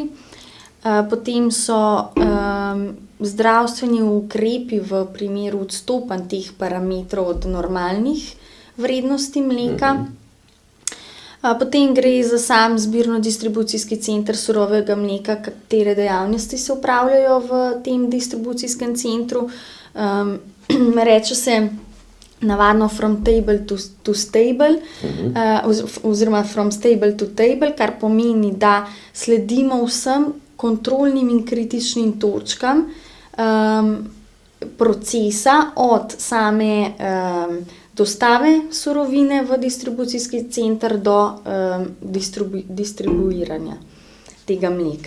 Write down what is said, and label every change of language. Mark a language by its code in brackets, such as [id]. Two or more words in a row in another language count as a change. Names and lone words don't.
[sl] Potem so zdravstveni ukrepi v primeru odstopanj teh parametrov od normalnih vrednosti mleka. Potem gre za sam zbirno-distribucijski center surovega mleka, katere dejavnosti se upravljajo v tem distribucijskem centru. Reče se navadno [en] from table to stable, [sl] oziroma [en] from stable to table, [sl] kar pomeni, da sledimo vsem kontrolnim in kritičnim točkam procesa od same dostave surovine v distribucijski center do distribuiranja tega mleka.